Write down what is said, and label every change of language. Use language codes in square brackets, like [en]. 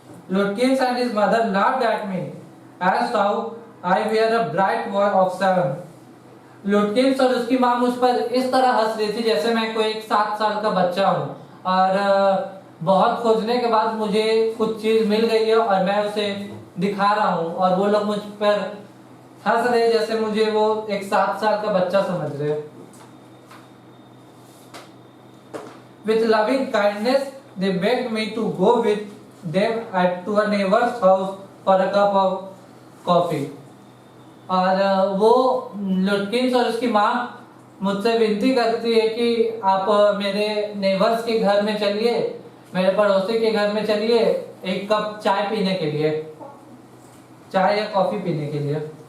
[en] Lutkins and his mother laughed at me as how I were a bright boy of 7. [hi] लुटकिंस और उसकी माँ मुझ पर इस तरह हंस रही थी जैसे मैं कोई एक 7 साल का बच्चा हूँ, और बहुत खोजने के बाद मुझे कुछ चीज मिल गई है और मैं उसे दिखा रहा हूँ, और वो लोग मुझ पर हंस रहे जैसे मुझे वो एक 7 साल का बच्चा समझ रहे। [en] With loving kindness, they begged me to go with them to a neighbor's house for a cup of coffee. [hi] और वो लुटकिंस और उसकी माँ मुझसे विनती करती है कि आप मेरे नेबर्स के घर में चलिए, मेरे पड़ोसी के घर में चलिए एक कप चाय पीने के लिए, चाय या कॉफी पीने के लिए।